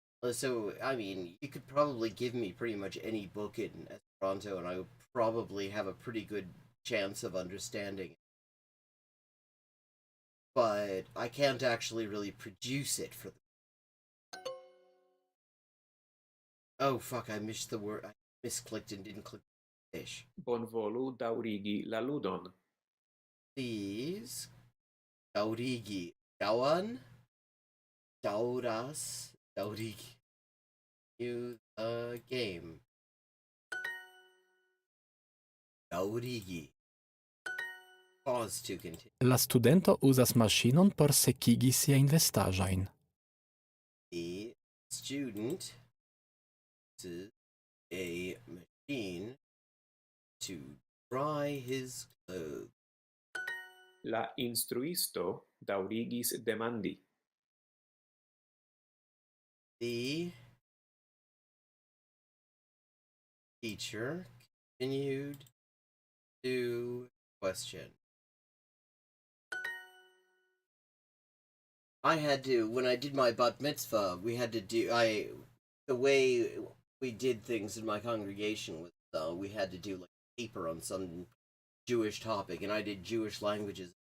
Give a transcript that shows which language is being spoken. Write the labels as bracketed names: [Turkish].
[English] So, I mean, you could probably give me pretty much any book in Esperanto, and I would probably have a pretty good chance of understanding it. But I can't actually really produce it for them. Oh fuck, I missed the word. I misclicked and didn't click fish. [Esperanto] Bonvolu daŭrigi la ludon. [English] Please. [Esperanto] Daŭrigi. Daŭan? Daŭras. Daŭrigi. [English] You the game. Daŭrigi. Pause to continue. [Esperanto] La studento uzas maŝinon por sekigi siajn vestaĵojn. [English] The student uses a machine to dry his clothes. [Esperanto] La instruisto daŭrigis demandi. [English] The teacher continued to question. I had to, when I did my bat mitzvah, we had to do, the way we did things in my congregation was, we had to do like a paper on some Jewish topic, and I did Jewish languages.